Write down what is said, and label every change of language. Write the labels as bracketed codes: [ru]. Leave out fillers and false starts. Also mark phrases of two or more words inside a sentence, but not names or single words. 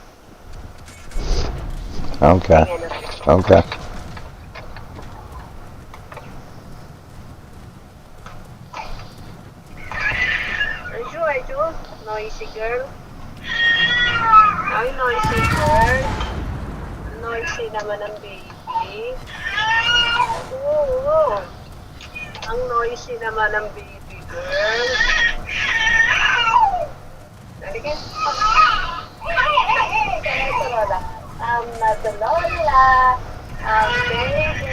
[en] Okay. Okay. Arju, noisy girl. Ay, noisy girl. [tl] Noisy naman ang baby. Oo. Ang noisy naman ang [en] baby girl. [tl] Halika. Ito, Lola. [en] I'm not the Lola. I'm baby.